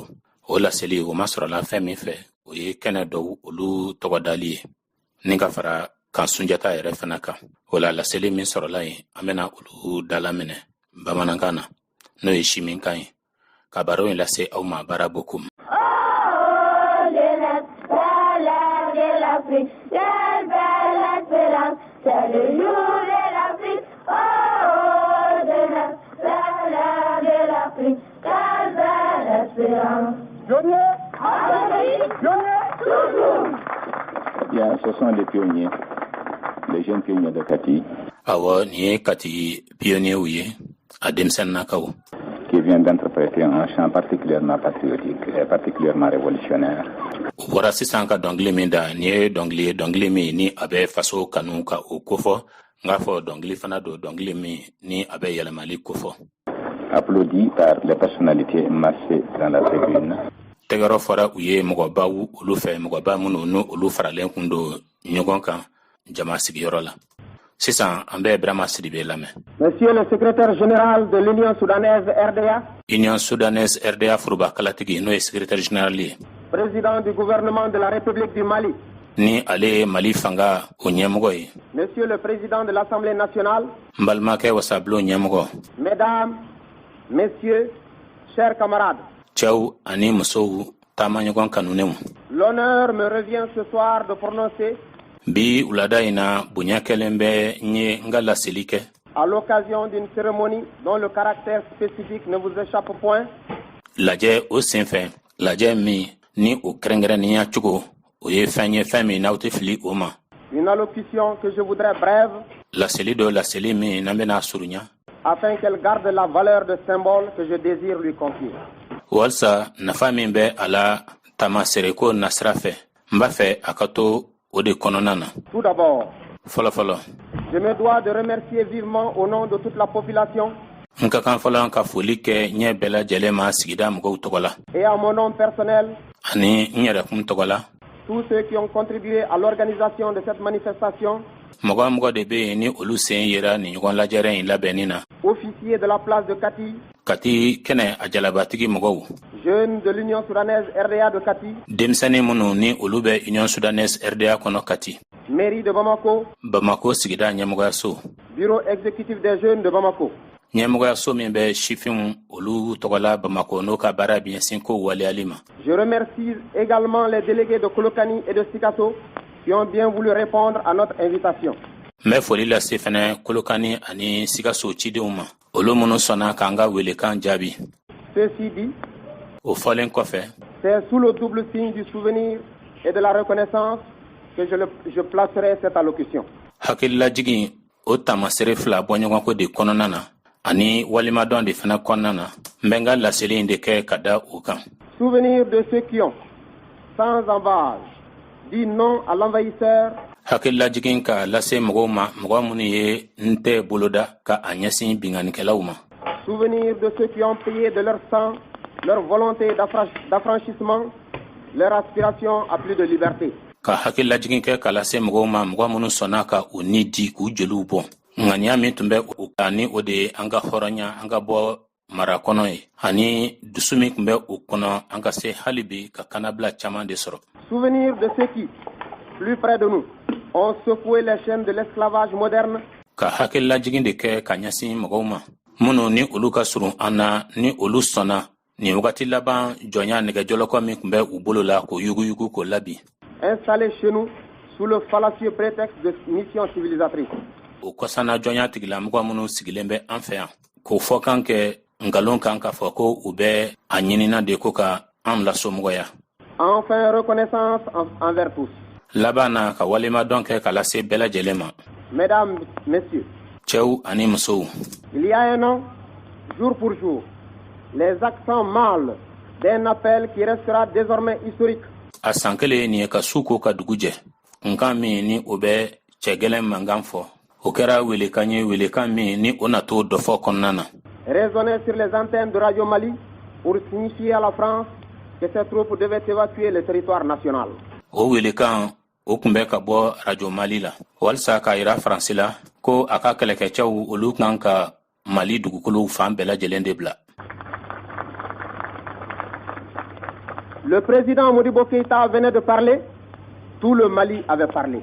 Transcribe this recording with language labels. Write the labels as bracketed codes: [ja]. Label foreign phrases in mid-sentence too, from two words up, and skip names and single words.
[bm] O laseli o ma sɔrɔla fɛn min fɛ o ye kɛnɛ dɔw olu tɔgɔdali ye ni ka fara kan Sunjata yɛrɛ fana kan. O la laseli min sɔrɔla yen an bɛna olu dalaminɛ bamanankan na n'o ye siminkan ye. Ka baro in lase aw ma bara bokum. [fr] C'est le jour de l'Afrique, oh, de l'Afrique, quelle belle espérance. Pionniers, toujours. Bien, ce sont les pionniers, les jeunes pionniers de Kati. [bm] Awa ni Kati pionnier ouye, à Demsen Nakao. [fr] Qui vient d'interpréter un chant particulièrement patriotique et particulièrement révolutionnaire. [bm] Wara sisan ka dɔnkili min da ni ye dɔnkili min ni a bɛ faso kanu ka o kofɔ n k'a fɔ dɔnkili fana don dɔnkili min ni a bɛ yɛlɛmali kofɔ. [fr] Applaudi par les personnalités massées dans la tribune. [bm] Tɛgɛrɛ fɔra u ye mɔgɔbaw olu fɛ mɔgɔba minnu ni olu faralen kun don ɲɔgɔn kan jama sigiyɔrɔ la. Sisan an bɛ Birama Sidibe lamɛn. [fr] Monsieur le secrétaire général de l'Union Soudanaise RDA. [bm] Union Soudanaise RDA forobaakalatigi n'o ye [fr] secrétaire général [bm] ye. [fr] Président du gouvernement de la République du Mali. [bm] Ni ale Mali fanga o ɲɛmɔgɔ ye. [fr] Monsieur le président de l'Assemblée nationale. [bm] N balimakɛ wasabulon ɲɛmɔgɔ. [fr] Mesdames, messieurs, chers camarades. [bm] Cɛw ani musow taamaɲɔgɔn kanunenw. [fr] L'honneur me revient ce soir de prononcer. [bm] Bi wulada in na bonya kɛlen bɛ n ye n ka laseli kɛ. [fr] À l'occasion d'une cérémonie dont le caractère spécifique ne vous échappe point. [bm] Lajɛ o senfɛ lajɛ min ni o kɛrɛnkɛrɛnnenya cogo o ye fɛn ye fɛn min n'aw tɛ fili o ma. [fr] Une allocution que je voudrais brève. [bm] Laseli dɔ laseli min n'an bɛna surunya. [fr] Afin qu'elle garde la valeur de symbole que je désire lui confier. [bm] Walsa nafa min bɛ a la tamasereko nasira fɛ n b'a fɛ a ka to o de kɔnɔna na. [fr] Tout d'abord. [bm] Fɔlɔfɔlɔ. [fr] Je me dois de remercier vivement au nom de toute la population. [bm] N ka kan fɔlɔ ka foli kɛ ɲɛ bɛɛ lajɛlen ma sigida mɔgɔw tɔgɔ la. [fr] Et à mon nom personnel. [bm] Ani n yɛrɛkun tɔgɔ la. [fr] Tous ceux qui ont contribué à l'organisation de cette manifestation. [bm] Mɔgɔ mɔgɔ de bɛ yen ni olu sen yera ni ɲɔgɔn lajɛrɛ in labɛnni na. [fr] Officiers de la place de Kati. [bm] Kati kɛnɛ a jalabatigi mɔgɔw. [fr] Jeunes de l'Union Soudanaise RDA de Kati. [bm] Denmisɛnnin minnu ni olu bɛ Union Soudanaise RDA kɔnɔ Kati. [fr] Mairie de Bamako. [bm] Bamako sigida ɲɛmɔgɔyaso. [fr] Bureau exécutif des jeunes de Bamako. [bm] Ɲɛmɔgɔyaso min bɛ sifinw olu tɔgɔla Bamako n'o ka baara bɛ ɲɛsin ko waleyali ma. [fr] Je remercie également les délégués de Kolokani et de Sikasso qui ont bien voulu répondre à notre invitation. [bm] N bɛ foli lase fɛnɛ Kolokani ani Sikaso cidenw ma. Olu minnu sɔnna k'an ka welekan jaabi. [fr] Ceci dit. [bm] O fɔlen kɔfɛ. [fr] C'est sous le double signe du souvenir et de la reconnaissance que je placerai cette allocution. [bm] Hakililajigin o tamasere fila bɔɲɔgɔnko de kɔnɔna na ani walimadɔn de fana kɔnɔna na n bɛ n ka laseli in de kɛ ka da o kan. [fr] Souvenir de ceux qui ont, sans embâche, dit non à l'envahisseur. [bm] Hakililajigin ka lase mɔgɔw ma mɔgɔ minnu ye n tɛ boloda ka a ɲɛsin binganikɛlaw ma. [fr] Souvenir de ceux qui ont payé de leur sang, leur volonté d'affranchissement, leur aspiration à plus de liberté. [bm] Ka hakililajigin kɛ ka lase mɔgɔw ma mɔgɔ minnu sɔnna ka u ni di k'u joliw bɔ. Ŋaniya min tun bɛ u kan ni o de ye an ka hɔrɔnya an ka bɔ mara kɔnɔ ye ani dusu min tun bɛ u kɔnɔ an ka se hali bi ka kanabila caman de sɔrɔ. [fr] Souvenir de ceux qui, plus près de nous, ont secoué les chaînes de l'esclavage moderne. [bm] Ka hakililajigin de kɛ ka ɲɛsin mɔgɔw ma minnu ni olu ka surun an na ni olu sɔnna nin wagati laban jɔnya nɛgɛjɔlɔkɔ min tun bɛ u bolo la k'o yuguyugu k'o labi. [fr] Installés chez nous sous le fallacieux prétexte de mission civilisatrice. [bm] O kɔsana jɔnya tigilamɔgɔ minnu sigilen bɛ an fɛ yan k'o fɔ kan kɛ nkalon kan k'a fɔ ko u bɛ a ɲinina de ko ka an lasomɔgɔya. [fr] Enfin, reconnaissance envers tous. [bm] Laban na ka walimadɔn kɛ ka lase bɛɛ lajɛlen ma. [fr] Mesdames, messieurs. [bm] cɛw ani musow. [fr] Il y a un an, jour pour jour, les accents mâles d'un appel qui restera désormais historique. [bm] A san kelen nin ye ka su ko ka dugu jɛ nkan min ni o bɛ cɛgɛlɛn mankan fɔ o kɛra welekan ye welekan min ni o na to dɔ fɔ kɔnɔna na. [fr] Résonner sur les antennes de Radio Mali pour signifier à la France que ces troupes devaient évacuer le territoire national. [bm] O welekan o kun bɛ ka bɔ Radio Mali la walisa k'a yira Faransi la ko a ka kɛlɛkɛcɛw olu kan ka Mali dugukolo fan bɛɛ lajɛlen de bila. [fr] Le président Modibo Keïta venait de parler, tout le Mali avait parlé.